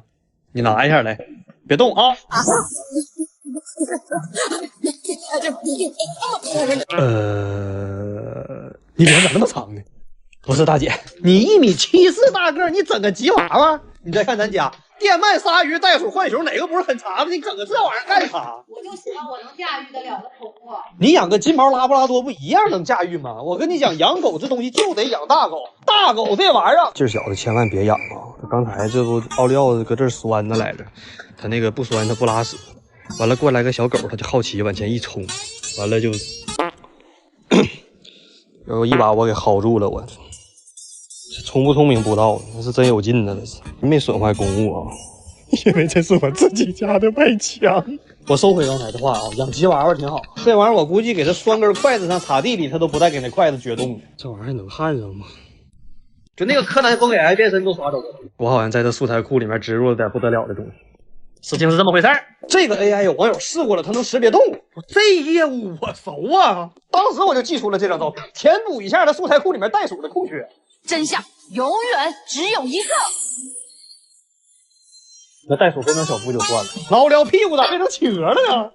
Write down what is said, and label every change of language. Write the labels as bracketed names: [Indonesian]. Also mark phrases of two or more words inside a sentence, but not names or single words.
[Chinese] 你拿一下来，别动啊！你脸咋那么长呢？不是大姐，你1.74米大个，你整个吉娃娃？你再看咱家电鳗、鯊魚、袋鼠、浣熊，哪个不是很长的？你整个这玩意儿干啥？我就喜欢我能駕驭得了的宠物。你養個金毛拉布拉多不一樣能駕馭嗎？我跟你講，養狗這東西就得養大狗，大狗這玩意兒，這小子千萬別養啊！他剛才這不奧利奧搁這兒酸呢來着，他那個不酸他不拉屎，完了過來個小狗，他就好奇往前一衝，完了就，有一把我給薅住了，我聰不聰明不知道，那是真有勁呢，這是沒損壞公物啊。因為這是我自己家的外牆。我收回剛才的話啊，養吉娃娃挺好。這玩意兒我估計給它拴根筷子上插地裡，它都不帶給那筷子撅動。這玩意兒能焊上嗎？就那個柯南風給AI變身都刷走了。我好像在這素材庫裡面植入了點不得了的東西。事情是這麼回事兒。這個 AI 有網友試過了，它能識別動物。這業務我熟啊，當時我就寄出了這張照片，填補一下它素材庫裡面袋鼠的空缺。真相永遠只有一個。那袋鼠變成小夫就算了，老撩屁股咋變成企鵝了呢？